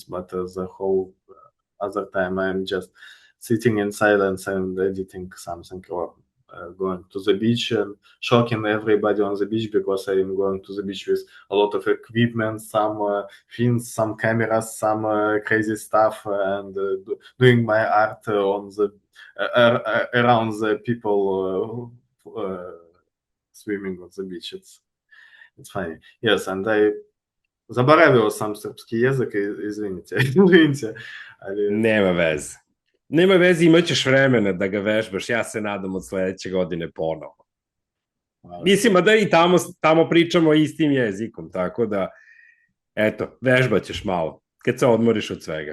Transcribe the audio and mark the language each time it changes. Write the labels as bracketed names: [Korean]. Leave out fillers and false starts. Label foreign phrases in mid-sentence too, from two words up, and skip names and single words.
[English] But the whole other time I'm just sitting in silence and editing something or going to the beach and shocking everybody on the beach because I am going to the beach with a lot of equipment, some fins, some cameras, some crazy stuff, and doing my art on the around the people swimming on the beach. It's funny. Yes, and I [Serbian] zaboravio sam srpski jezik, izvinite. Ali... Nema veze, imaćeš vremena da ga vežbaš, ja se nadam od sledeće godine ponovo. Mislim, da i tamo pričamo istim jezikom, tako da, eto, vežbaćeš malo, kad se odmoriš od svega.